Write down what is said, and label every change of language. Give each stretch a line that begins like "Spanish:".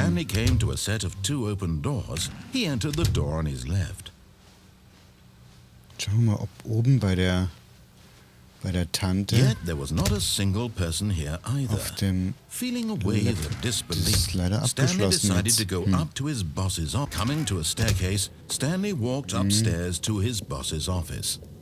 English: Stanley came to a set of 2 open doors. He entered the door on his left.
German: Schauen wir mal, ob oben bei der Tante...
English: Yet there was not a single person here either.
German: Auf dem...
English: Feeling a wave of disbelief, Stanley decided to go up to his boss's office. Coming to a staircase, Stanley walked upstairs to his boss's office.